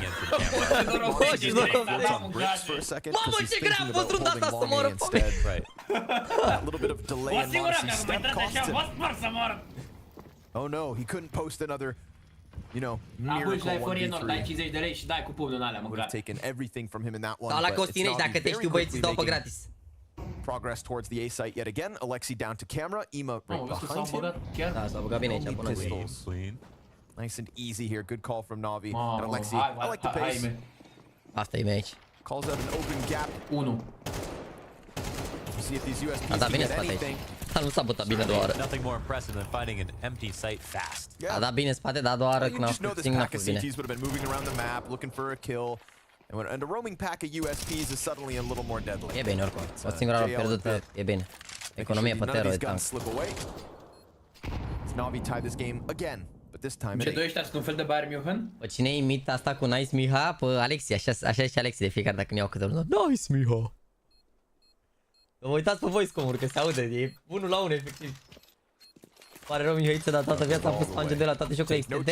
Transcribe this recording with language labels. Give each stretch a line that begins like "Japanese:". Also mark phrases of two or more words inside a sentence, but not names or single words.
Romanian: Mamă, ce grea a fost runda asta să moară pe mine!
English: Oh no, he couldn't post another, miracle 1v3.
Romanian: 50 de lei și dai cu pumnul în alea,
English: would have taken everything from him in that one.
Romanian: Sau la Costinești, dacă te știu, băieți, îți dau pe gratis.
English: Progress towards the A site yet again. Alexi down to camera. Ima right behind him.
Romanian: Da, s-a băgat bine aici, până
English: pistols. Nice and easy here. Good call from NaVI. And Alexi, I like the pace.
Romanian: Asta e aici.
English: Calls out an open gap. 1. See if these USPs can get anything.
Romanian: Nu s-a bătat bine a doua oară.
English: Nothing more impressive than finding an empty site fast.
Romanian: A dat bine în spate, dar a doua oară când a fost n-a fost bine.
English: CTs would have been moving around the map, looking for a kill. And a roaming pack of USPs is suddenly a little more deadly.
Romanian: E bine oricum. O singură oară pierdută, e bine. Economie pe tero, e tank.
English: NaVI tied this game again, but this time
Romanian: Ce doi ăștia sunt un fel de Bayern München? Pe cine imita asta cu Nice Miha? Pe Alexi, așa e și Alexi de fiecare dată când iau câte unul. Nice Miha! Vă uitați pe voice comuri că se aude, e 1 la 1 efectiv. Pare rău Mihaiță, dar toată viața a fost fange de la toate jocurile extende.